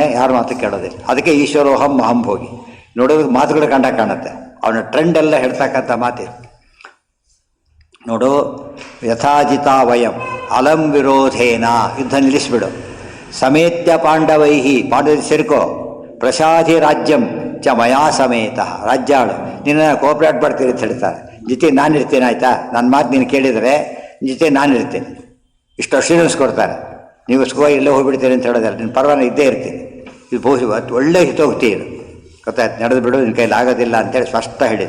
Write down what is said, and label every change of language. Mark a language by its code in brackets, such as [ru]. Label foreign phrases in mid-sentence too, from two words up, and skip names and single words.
[kn] ಯಾರು ಮಾತು ಕೇಳೋದಿಲ್ಲ. ಅದಕ್ಕೆ [sa] ಈಶ್ವರೋಹಂ ಅಹಂ ಭೋಗಿ. [kn] ನೋಡೋದಕ್ಕೆ ಮಾತುಗಳು ಕಾಣುತ್ತೆ. ಅವನ ಟ್ರೆಂಡ್ ಎಲ್ಲ ಹೇಳ್ತಕ್ಕಂಥ ಮಾತಿದೆ ನೋಡು. [sa] ಯಥಾಜಿತಾ ವಯಂ ಅಲಂ ವಿರೋಧೇನ, [kn] ಯುದ್ಧ ನಿಲ್ಲಿಸ್ಬಿಡು. [sa] ಸಮೇತ್ಯ ಪಾಂಡವೈಹಿ, [kn] ಪಾಂಡವ ಸೇರ್ಕೋ. [sa] ಪ್ರಸಾಧಿ ರಾಜ್ಯಂ ಚ ಮಯಾ ಸಮೇತ, [kn] ರಾಜ್ಯಾಳು ನಿನ್ನ ಕೋಆಪ್ರೇಟ್ ಮಾಡ್ತೀರಿ ಅಂತ ಹೇಳ್ತಾರೆ. ಜೊತೆ ನಾನು ಇರ್ತೇನೆ, ಆಯಿತಾ? ನನ್ನ ಮಾತು ನೀನು ಕೇಳಿದರೆ ಜೊತೆ ನಾನು ಇರ್ತೇನೆ. ಇಷ್ಟು ಅಶ್ಯೂರೆನ್ಸ್ ಕೊಡ್ತಾರೆ. ನೀವು ಇಲ್ಲೇ ಹೋಗ್ಬಿಡ್ತೀರಿ ಅಂತ ಹೇಳೋದಲ್ಲ, ನಿನ್ನ ಪರವಾಗಿ ಇದ್ದೇ ಇರ್ತೀನಿ. ಇದು ಒಳ್ಳೆ ಹಿತೋಕ್ತಿ ಇದು. ಗೊತ್ತಾಯ್ತು? ನಡೆದು ಬಿಡು, ನಿನ್ನ ಕೈಲಿ ಆಗೋದಿಲ್ಲ ಅಂತೇಳಿ ಸ್ಪಷ್ಟ ಹೇಳಿದ್ರು.